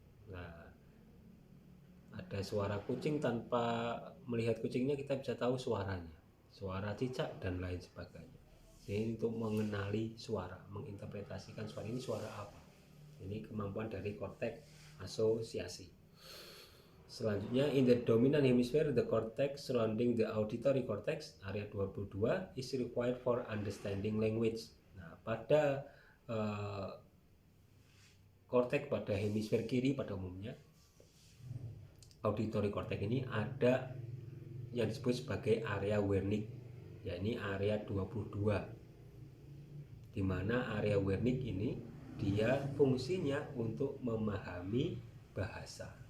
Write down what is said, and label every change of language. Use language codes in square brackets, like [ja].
[id] Nah, ada suara kucing, tanpa melihat kucingnya kita bisa tahu suaranya, suara cicak dan lain sebagainya. Jadi untuk mengenali suara, menginterpretasikan suara, ini suara apa, ini kemampuan dari korteks asosiasi. Selanjutnya, [en] in the dominant hemisphere, the cortex surrounding the auditory cortex, area 22, is required for understanding language. [id] Nah, pada korteks pada hemisfer kiri pada umumnya, auditory cortex ini ada yang disebut sebagai area Wernicke, yakni area 22, di mana area Wernicke ini dia fungsinya untuk memahami bahasa.